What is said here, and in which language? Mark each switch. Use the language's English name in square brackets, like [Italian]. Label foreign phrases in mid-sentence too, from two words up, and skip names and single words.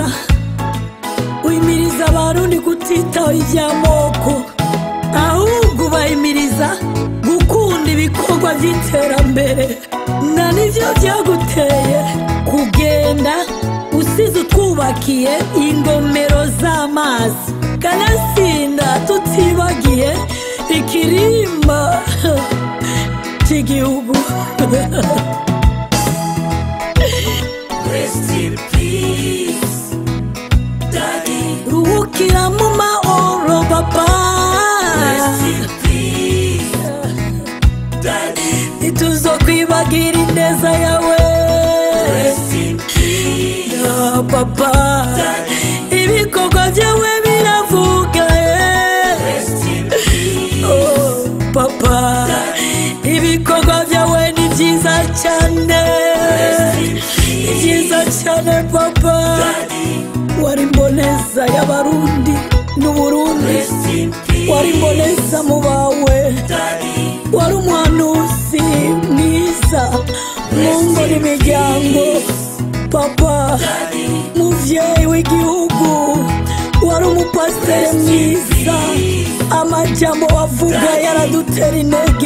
[Rundi] Wimiriza Abarundi kutitaho iby'amoko, ahubwo ubahimiriza gukunda ibikorwa by'iterambere. Na nivyo byaguteye kugenda usize utwubakiye ingomero z'amazi. Kanatsinda tutibagiye ikirimba cy'igihugu. [English] Rest in peace, Daddy. [Rundi] Ruhukira mu mahoro papa. [English] Rest in peace, Daddy. [Rundi] Ntituzokwibagira ineza yawe. [English] Rest in peace, [Rundi] papa. [English] Daddy. [Rundi] Ibikorwa byawe biravuga. [English] Rest in peace, [Rundi] Oh papa. [English] Daddy. [Rundi] Ibikorwa byawe ni byiza cyane. [English] Rest in [Rundi] Ni byiza cyane papa. [English] Daddy. [Rundi] Wari mboneza y'Abarundi n'Uburundi. [English] Rest in peace, [Rundi] Wari mboneza mu bawe. [English] Daddy. [Rundi] Wari umuhanuzi mwiza mu ngo n'imiryango papa. [English] Daddy. [Rundi] Muvyeyi w'igihugu wari umupasiteri mwiza. Amajambo wavuga yaradutera intege.